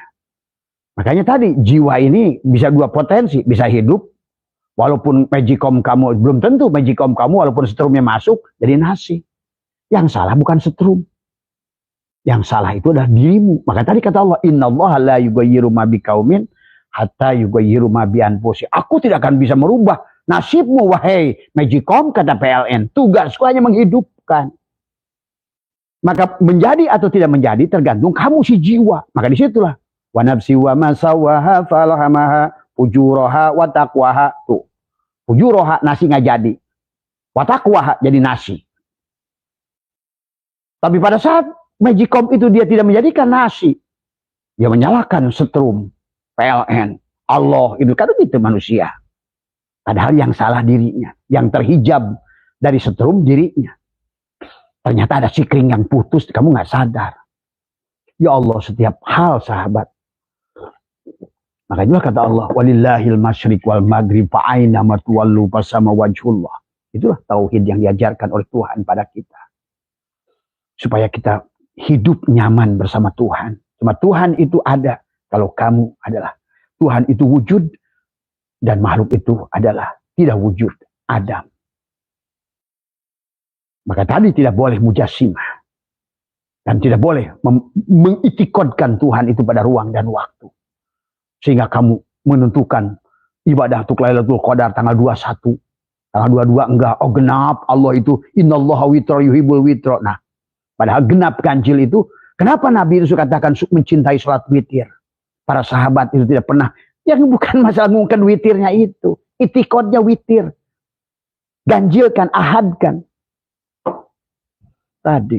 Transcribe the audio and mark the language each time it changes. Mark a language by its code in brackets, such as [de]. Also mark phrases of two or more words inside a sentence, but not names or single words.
[id] Makanya tadi jiwa ini bisa 2 potensi, bisa hidup walaupun magicom kamu belum tentu magicom kamu walaupun setrumnya masuk jadi nasi. Yang salah bukan setrum. Yang salah itu adalah dirimu. Maka tadi kata Allah, [ar] إن الله لا يغير ما بقوم حتى يغيروا ما بأنفسهم. [id] Aku tidak akan bisa merubah nasibmu wahai magicom, kata PLN. Tugasku hanya menghidupkan. Maka menjadi atau tidak menjadi tergantung kamu si jiwa. Maka disitulah [ar] ونفس وما سواها فألهمها فجورها وتقواها. [id] Tuh. Fujuraha nasi nggak jadi. [ar] وتقواها [id] jadi nasi. Tapi pada saat magicom itu dia tidak menjadikan nasi, dia menyalakan setrum, PLN, Allah, itu kan itu manusia. Padahal yang salah dirinya, yang terhijab dari setrum dirinya. Ternyata ada sikring yang putus, kamu nggak sadar. Ya Allah, setiap hal sahabat. Makanya kata Allah, [ar] ولله المشرق والمغرب فأينما تولوا فثم وجه الله. [id] Itulah tauhid yang diajarkan oleh Tuhan pada kita. Supaya kita hidup nyaman bersama Tuhan. Cuma Tuhan itu ada kalau kamu adalah. Tuhan itu wujud dan makhluk itu adalah tidak wujud, Adam. Maka tadi tidak boleh mujassimah. Dan tidak boleh mengitikadkan Tuhan itu pada ruang dan waktu. Sehingga kamu menentukan ibadah untuk Lailatul Qadar tanggal 21. Tanggal 22 enggak. Oh genap, Allah itu [ar] إن الله وتر يحب الوتر. [id] Nah, padahal genap ganjil itu, kenapa Nabi itu katakan mencintai sholat witir? Para sahabat itu tidak pernah. Yang bukan masalah mungkin witirnya itu. Itikadnya witir. Ganjilkan, ahadkan. Tadi.